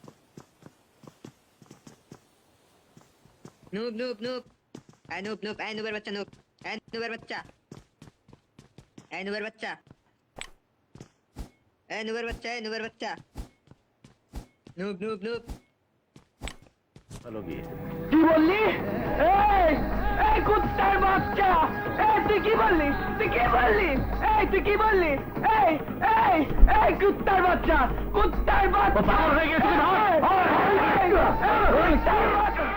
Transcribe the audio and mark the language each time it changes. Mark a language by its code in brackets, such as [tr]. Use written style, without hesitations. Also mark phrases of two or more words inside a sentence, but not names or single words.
[bn] Noop, Noop, Noop, Anoop, Noop, Anooper बच्चा Noop, Anooper बच्चा, Anooper बच्चा, Anooper बच्चा, Anooper बच्चा, Noop, Noop, Noop. কি বললি? এই এই কুত্তার বাচ্চা, এই তুই কি বললি? তুই কি বললি? এই তুই কি বললি? এই এই এই কুত্তার বাচ্চা, কুত্তার বাচ্চা হয়ে গেছে।